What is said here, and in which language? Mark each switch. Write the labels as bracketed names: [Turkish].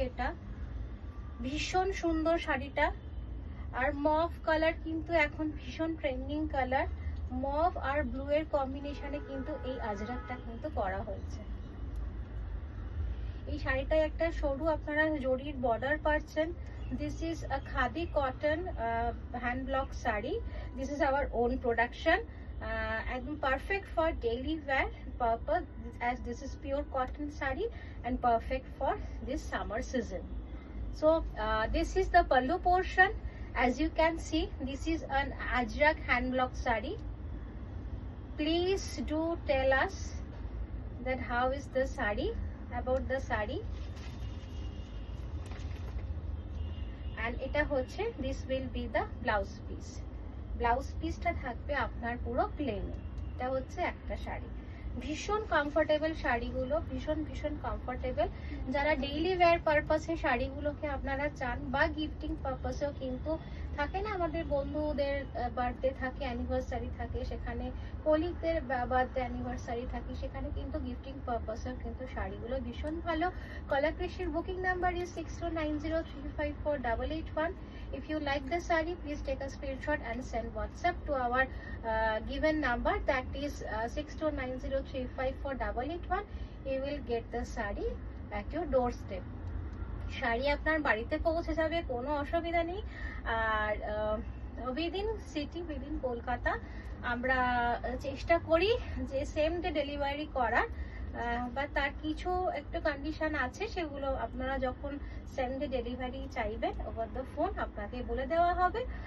[Bangla] এটা ভীষণ সুন্দর শাড়িটা। আর মভ কালার কিন্তু এখন ভীষণ ট্রেন্ডিং কালার, মভ আর ব্লু এর কম্বিনেশনে কিন্তু এই আজরাকটা কিন্তু করা হয়েছে। এই শাড়িটায় একটা সরু আপনারা জরির বর্ডার পাচ্ছেন। [English] This is a khadi cotton hand block sari. This is our own production, একদম perfect for daily wear purpose, as this is pure cotton saree and perfect for this summer season. So this is the pallu portion. As you can see, this is an ajrak hand block saree. Please do tell us that how is the saree, about the saree. And [Bangla] এটা হচ্ছে, [English] this will be the blouse piece. [Bangla] Blouse পিসটা থাকবে আপনার পুরো প্লেনে। এটা হচ্ছে একটা শাড়ি, ভীষণ কমফোর্টেবল শাড়িগুলো, ভীষণ ভীষণ কমফোর্টেবল। যারা ডেইলি ওয়্যার পারপাসে শাড়িগুলোকে আপনারা চান, বা গিফটিং পারপাসেও কিন্তু থাকে না, আমাদের বন্ধুদের বার্থডে থাকে, অ্যানিভার্সারি থাকে, সেখানে কলিগদের বার্থডে অ্যানিভার্সারি থাকে, সেখানে কিন্তু গিফটিং পারপাসেও কিন্তু শাড়িগুলো ভীষণ ভালো। [English] কলার কৃষির booking number is 6290354881. If you like the saree, please take a screenshot and send WhatsApp to our given number, that is 6290354881. You will get the saree at your doorstep. [Bangla] Sari আপনার বাড়িতে পৌঁছে যাবে, কোনো অসুবিধা নেই। আর উইদিন সিটি, উইদিন কলকাতা আমরা চেষ্টা করি যে সেম ডে ডেলিভারি করার, বা তার কিছু একটু কন্ডিশন আছে, সেগুলো আপনারা যখন সেম ডে ডেলিভারি চাইবেন ওভার দ্য ফোন আপনাকে বলে দেওয়া হবে।